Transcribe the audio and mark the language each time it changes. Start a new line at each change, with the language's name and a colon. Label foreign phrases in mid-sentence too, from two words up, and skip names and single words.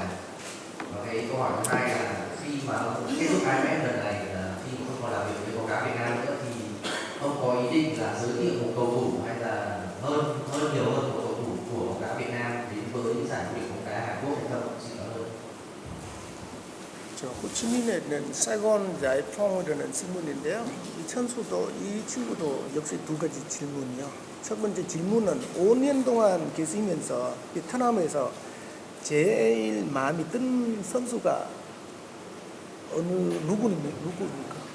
Vietnamese: Và cái câu hỏi thứ hai là khi mà ông kết thúc AFF lần này, khi không còn làm việc với bóng đá Việt Nam nữa thì ông có ý định là giới thiệu một cầu thủ hay là nhiều hơn một cầu thủ của bóng đá Việt Nam đến với giải vô địch bóng đá Hàn Quốc hay không? Xin cảm ơn.
Korean: 저 호치민에는 사이건 야이펑이라는 신문인데요. 이 선수도 이 친구도 역시 두 가지 질문이요. 첫 번째 질문은 5년 동안 계시면서 베트남에서 제일 마음이 든 선수가 누구입니까?